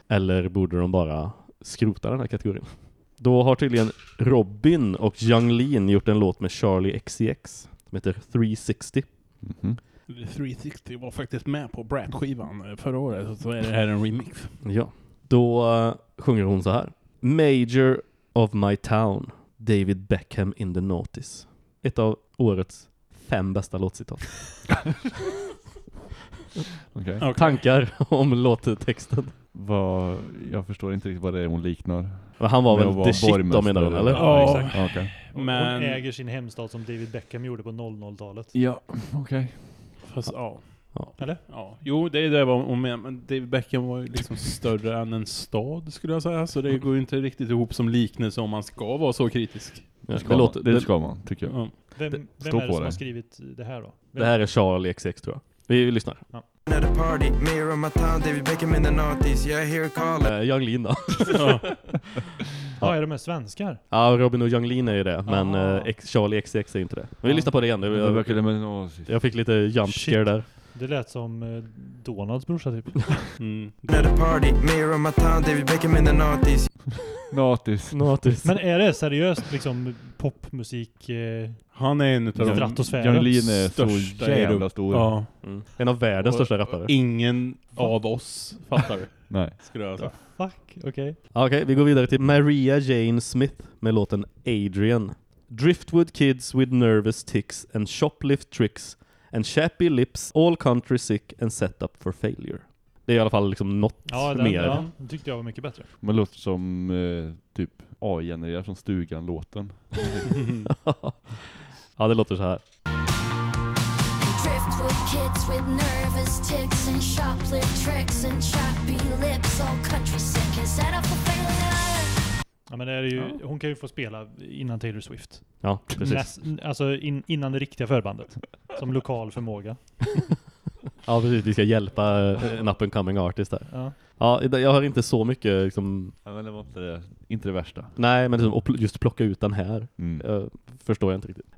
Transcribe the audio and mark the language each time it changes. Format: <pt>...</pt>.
<sv>Eller borde de bara skrota den här kategorin? Då har tydligen Robin och Young Lean gjort en låt med Charlie XCX som heter 360. Mm-hmm. 360 var faktiskt med på Brat-skivan förra året, så är det här en remix. Ja, då sjunger hon så här.</sv> <en>Major of my town, David Beckham in the Naughties.</en> <sv>Ett av årets fem bästa låtcitat. Okay. Okay. Tankar om låttexten. Jag förstår inte riktigt vad det är hon liknar. Han var väl</sv> <en>the shit</en> <sv>då, menar hon, eller? Ja, oh, exakt. Okay. Men... Hon äger sin hemstad som David Beckham gjorde på 00-talet. Ja, okej. Okay. Fast, ja. Eller? Ja. Jo, det är det hon menar. Men David Beckham var ju liksom större än en stad, skulle jag säga. Så det går ju inte riktigt ihop som liknelse om man ska vara så kritisk. Ja, ska det, låter, det ska man, tycker jag. Vem, vem är det som har skrivit det här då? Det här är Charlie XCX, tror jag. Vi lyssnar. Ja.</sv> <en>Another party, mayor of my town, David Beckham in the Naughties, yeah, here call it.</en> <sv>Young Lean då. Ja. Ja. Ja, är de med svenskar? Ja, Robin och Young Lean är ju det, men Charlie XCX är inte det. Vi lyssnar på det igen. Jag fick lite jump scare där. Det lät som Donalds brorsa typ.</sv> <en>Another party, mayor of my town, David Beckham in the Naughties. Naughties. Naughties.</en> <sv>Men är det seriöst liksom popmusik? Han är en utav Young Lean är så jävla stor. Ja. Mm. En av världens största rappare. Ingen av oss fattar. Nej. Skrösa. Fuck. Okej. Okay. Okej, okay, vi går vidare till Maria Jane Smith med låten Adrian.</sv> <en>Driftwood kids with nervous tics and shoplift tricks and chappy lips, all country sick and set up for failure.</en> <sv>Det är i alla fall liksom något mer. Ja, den tyckte jag var mycket bättre. Men det låter som typ AI-genererad från Stugan-låten. Ja, det låter så här.</sv> <en>Drift with kids with nervous tics and shoplift tricks and choppy lips, all country sick and set up for failure.</en> <sv>Ja, men det är ju, ja. Hon kan ju få spela innan Taylor Swift. Ja, precis. Alltså innan det riktiga förbandet. Som lokal förmåga. Ja, precis. Vi ska hjälpa en up-and-coming artist här. Ja. Ja, jag har inte så mycket liksom... Ja, men det var inte det värsta. Nej, men liksom, just plocka ut den här förstår jag inte riktigt.</sv>